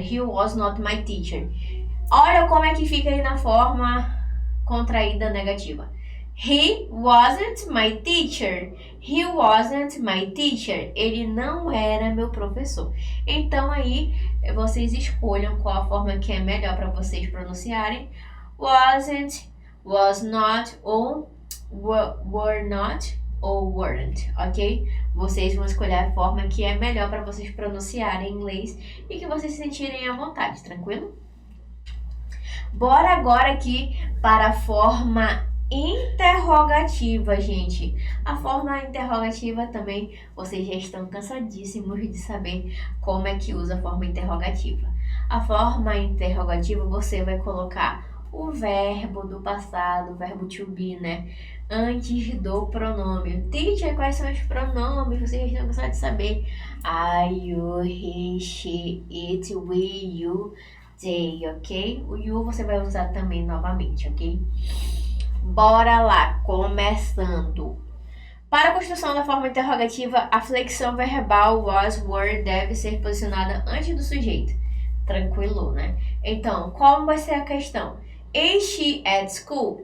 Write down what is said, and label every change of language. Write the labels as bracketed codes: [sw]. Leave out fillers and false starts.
[en] He was not my teacher. [pt] Olha como é que fica aí na forma contraída negativa. [en] He wasn't my teacher. He wasn't my teacher. [pt] Ele não era meu professor. Então aí vocês escolham qual a forma que é melhor para vocês pronunciarem. [en] Wasn't, was not ou were not ou weren't, ok? [pt] Vocês vão escolher a forma que é melhor para vocês pronunciarem em inglês e que vocês se sentirem à vontade, tranquilo? Bora agora aqui para a forma interrogativa, gente. A forma interrogativa também, vocês já estão cansadíssimos de saber como é que usa a forma interrogativa. A forma interrogativa, você vai colocar o verbo do passado, o verbo to be, né? Antes do pronome. Teacher, quais são os pronomes? Vocês já estão cansados de saber. [en] I, you, he, she, it, we, you, they, ok? [pt] O you você vai usar também novamente, ok? Bora lá, começando. Para a construção da forma interrogativa, a flexão verbal was, were deve ser posicionada antes do sujeito. Tranquilo, né? Então, como vai ser a questão? [en] Is she at school?